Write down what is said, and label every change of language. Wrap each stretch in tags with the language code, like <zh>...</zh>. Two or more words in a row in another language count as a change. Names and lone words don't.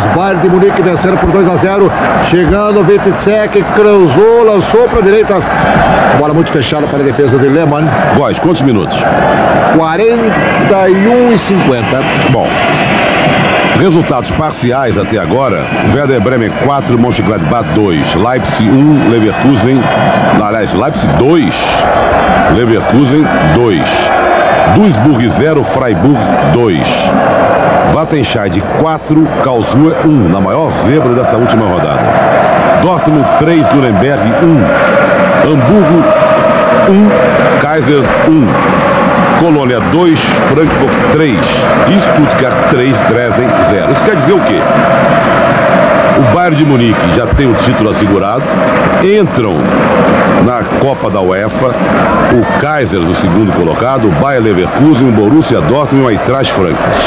<pt>Bayern de Munique vencendo por 2-0. Chegando o Wittecek, cruzou, lançou para a direita. Bola muito fechada para a defesa de Lehmann. Góes, quantos minutos? 41 e 50. Bom, resultados parciais até agora: Werder Bremen 4, Mönchengladbach 2, Leipzig 1, Leverkusen, aliás, Leipzig 2, Leverkusen 2, Duisburg 0, Freiburg 2, Wattenscheid 4, Karlsruhe 1, na maior zebra dessa última rodada. Dortmund 3, Nuremberg 1, Hamburgo 1, Kaisers 1, Colônia 2, Frankfurt 3, Stuttgart 3, Dresden 0. Isso quer dizer o quê? O Bayern de Munique já tem o título assegurado, entram na Copa da UEFA o Kaisers, o segundo colocado, o Bayer Leverkusen, o Borussia Dortmund e o Eintracht Frankfurt.</pt>